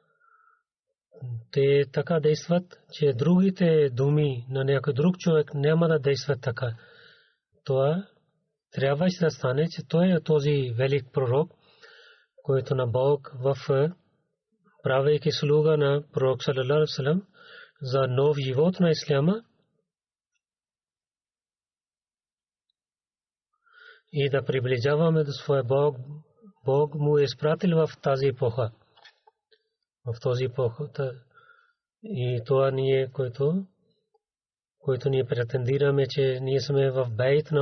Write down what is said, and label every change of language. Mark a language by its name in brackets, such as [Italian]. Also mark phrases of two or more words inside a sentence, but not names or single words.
[Bulgarian] Те така действат, че другите думи на някой друг човек няма да действат така. Това трябва да стане, че той е този велик пророк, който на Бог в правейки слуга на пророк [Arabic] صلى الله عليه وسلم [Bulgarian] за нов живот на исляма и да приближаваме до своя Бог. Бог му е изпратил в тази епоха. В този епоха. И това ние, който ние претендираме, че ние сме в бейт на